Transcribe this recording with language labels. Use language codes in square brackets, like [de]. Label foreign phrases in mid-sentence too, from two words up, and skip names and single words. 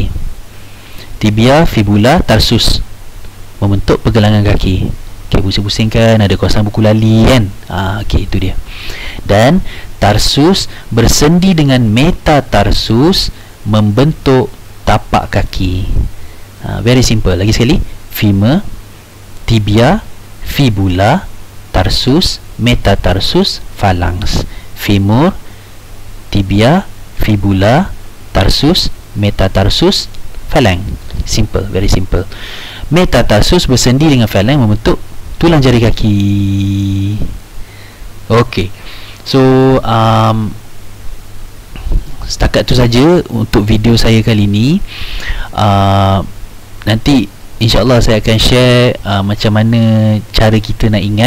[ms] Tibia, fibula, tarsus membentuk pergelangan kaki. Okey, pusing-pusing kan, ada kawasan buku lali kan. Okey, itu dia. Dan tarsus bersendi dengan metatarsus membentuk tapak kaki. [en] Very simple. [ms] Lagi sekali, femur, tibia, fibula, tarsus, metatarsus, phalanx. Femur, tibia, fibula, tarsus, metatarsus, phalanx. [en] Simple, very simple. [ms] Metatarsus bersendi dengan phalanx membentuk tulang jari kaki. Okey. So setakat tu saja untuk video saya kali ini. Nanti insya-Allah saya akan share macam mana cara kita nak ingat.